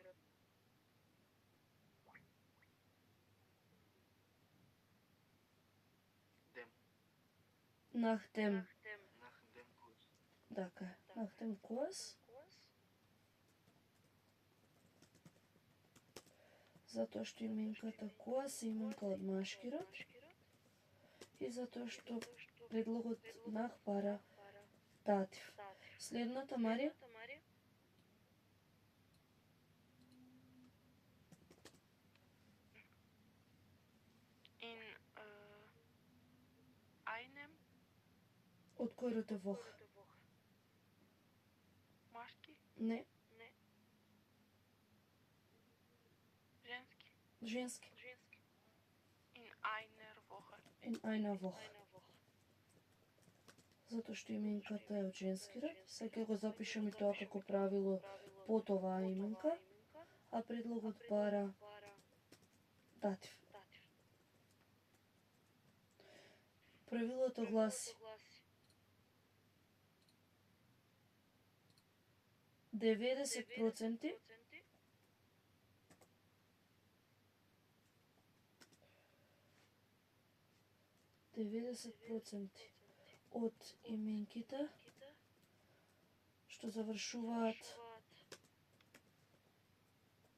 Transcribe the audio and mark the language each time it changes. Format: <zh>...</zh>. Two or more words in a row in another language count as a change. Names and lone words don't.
<de>dem, Nach dem. nach dem Kurs.</de> <mk>Така е.</mk> <de>Nach dem Kurs.</de> <mk>Затоа што именката кос е именка од машки род. И затоа што предлогот nach бара датив. Следната Марија.</mk> <de>In einem</de> <mk>Од кој род е вох? Машки, Не, женски. женски.</mk> <de>In einer Woche. In einer Woche.</de> <mk>Затоа што именката е од женски род, сега го запишам и тоа како правило под оваа именка, а предлогот бара датив. Правилото гласи 90% од именките што завршуваат</mk>